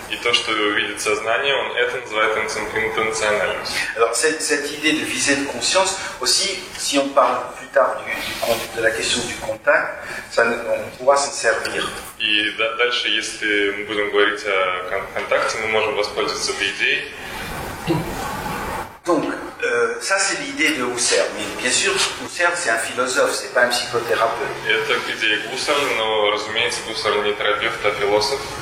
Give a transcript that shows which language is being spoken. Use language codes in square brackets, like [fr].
[ru] И то, что видит сознание, это называет интенциональность. [fr] Alors cette idée de visée de conscience, aussi, si on parle plus tard de la question du contact, on pourra s'en servir. [ru] И дальше, если мы будем говорить о контакте, мы можем воспользоваться этой идеей. [fr] Donc, ça c'est l'idée de Husserl. Mais bien sûr, Husserl c'est un philosophe, c'est pas un psychothérapeute. [ru] Это идея Гуссерля, но, разумеется, Гуссерль не терапевт, а философ.